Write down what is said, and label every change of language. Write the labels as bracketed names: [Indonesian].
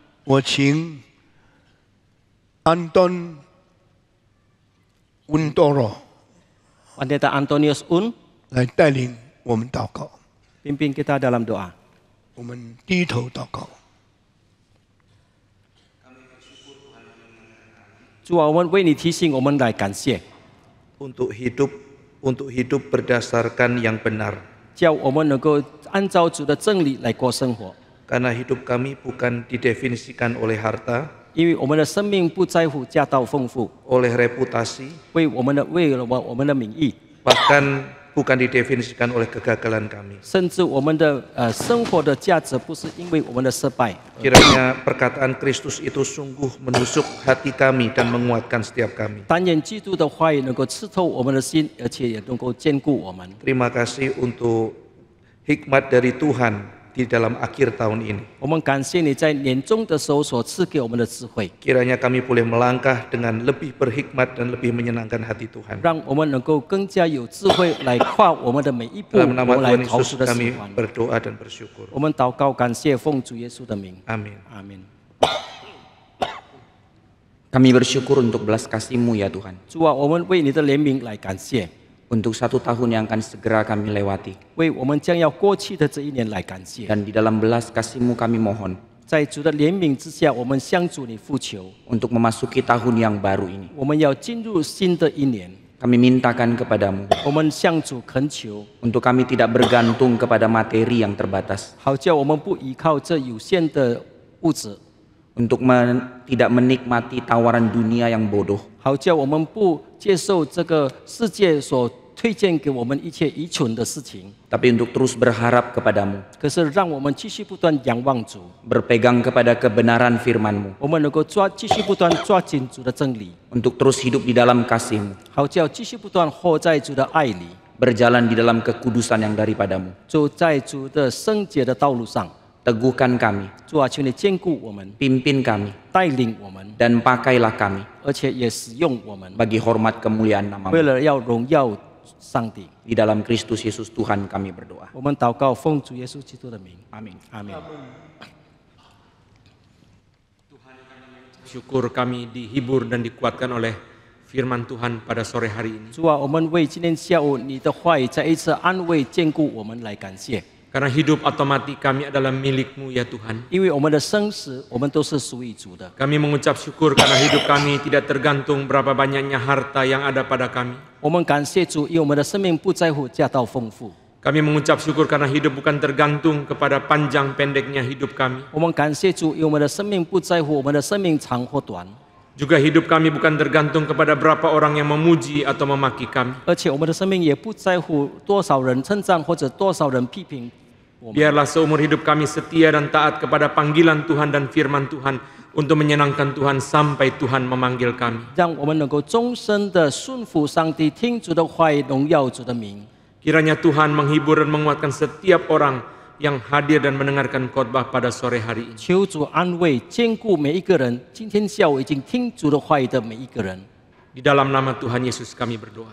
[Chinese] 我请安东温多罗 [Indonesian] Pendeta Antonius Un, [Chinese] 来带领我们祷告。 [Indonesian] pimpin kita dalam doa. [Chinese] 我们低头祷告。主啊，我们为你提醒，我们来感谢。 [Indonesian] untuk hidup untuk hidup berdasarkan yang benar. [Chinese] 叫我们能够按照主的真理来过生活。 [Indonesian] Karena hidup kami bukan didefinisikan oleh harta, [Chinese] 因为我们的生命不在乎家道丰富， [Indonesian] oleh reputasi, [Chinese] 为了我们的名义， [Indonesian] bahkan bukan didefinisikan oleh kegagalan kami. [Chinese] 甚至我们的生活的价值不是因为我们的失败。 [Indonesian] Kiranya perkataan Kristus itu sungguh menusuk hati kami dan menguatkan setiap kami. [Chinese] 但愿基督的话语能够刺透我们的心，而且也能够坚固我们。 [Indonesian] Terima kasih untuk hikmat dari Tuhan di dalam akhir tahun ini. [Chinese] 我们感谢你在年终的时候所赐给我们的智慧， [Indonesian] Kiranya kami boleh melangkah dengan lebih berhikmat dan lebih menyenangkan hati Tuhan. [Chinese] 让我们能够更加有智慧来跨我们的每一步，我 [Indonesian] Dalam nama [Chinese] 们来 [Indonesian] Tuhan [Chinese] 讨 [Indonesian] Yesus [Chinese] 主的喜 [Indonesian] kami [Chinese] 欢。 [Indonesian] berdoa dan bersyukur. [Chinese] 我们祷告，感谢奉主耶稣的名， [Indonesian] Amin. [Chinese] 阿门。 [Indonesian] Kami bersyukur untuk belas kasih-Mu ya Tuhan. [Chinese] 主啊，我们为你的怜悯来感谢， [Indonesian] Untuk 1 tahun yang akan segera kami lewati. [Chinese] 为我们将要过去的这一年来感谢。 [Indonesian] Dan di dalam belas kasih-Mu kami mohon [Chinese] 在主的怜悯之下，我们向主你呼求， [Indonesian] untuk memasuki tahun yang baru ini. [Chinese] 我们要进入新的一年， [Indonesian] Kami mintakan kepadamu [Chinese] 我们向主恳求， [Indonesian] untuk kami tidak bergantung kepada materi yang terbatas. [Chinese] 好叫我们不依靠这有限的物质， [Indonesian] Untuk tidak menikmati tawaran dunia yang bodoh. [Chinese] 好叫我们不接受这个世界所推荐给我们一切愚蠢的事情， [Indonesian] Tapi untuk terus berharap kepadamu. [Chinese] 可是让我们继续不断仰望主， [Indonesian] Berpegang kepada kebenaran firman-Mu. [Chinese] 我们能够继续不断抓紧主的真理， [Indonesian] Untuk terus hidup di dalam kasih-Mu. [Chinese] 好叫继续不断活在主的爱里， [Indonesian] Berjalan di dalam kekudusan yang daripadamu. [Chinese] 走在主的圣洁的道路上。 [Indonesian] Teguhkan kami, [Chinese] 主啊，求你坚固我们， [Indonesian] pimpin kami, [Chinese] 带领我们， [Indonesian] dan pakailah kami [Chinese] 而且也使用我们， [Indonesian] bagi hormat kemuliaan nama-Mu. [Chinese] 为了要荣耀上帝。 [Indonesian] Di dalam Kristus Yesus Tuhan kami berdoa. [Chinese] 我们祷告，奉主耶稣基督的名， [Indonesian] Amin. [Chinese] 阿门。 [Indonesian] Syukur kami dihibur dan dikuatkan oleh firman Tuhan pada sore hari ini. [Chinese] 主啊，我们为今天下午你的话语再一次安慰坚固我们来感谢， [Indonesian] Karena hidup atau mati kami adalah milik-Mu ya Tuhan. [Chinese] 因为我们的生死我们都是属于主的。 [Indonesian] Kami mengucap syukur karena hidup kami tidak tergantung berapa banyaknya harta yang ada pada kami. [Chinese] 我们感谢主，因为我们的生命不在乎家道丰富。 [Indonesian] Kami mengucap syukur karena hidup bukan tergantung kepada panjang pendeknya hidup kami. [Chinese] 我们感谢主，因为我们的生命不在乎我们的生命长或短， [Indonesian] Juga hidup kami bukan tergantung kepada berapa orang yang memuji atau memaki kami. [Chinese] 而且我们的生命也不在乎多少人称赞或者多少人批评我们。 [Indonesian] Biarlah seumur hidup kami setia dan taat kepada panggilan Tuhan dan firman Tuhan untuk menyenangkan Tuhan sampai Tuhan memanggil kami. [Chinese] 让我们能够终身的顺服上帝，听主的话语，荣耀主的名。 [Indonesian] Kiranya Tuhan menghibur dan menguatkan setiap orang yang hadir dan mendengarkan khotbah pada sore hari ini. [Chinese] 求主安慰、坚固每一个人。今天下午已经听主的话语的每一个人， [Indonesian] Di dalam nama Tuhan Yesus kami berdoa.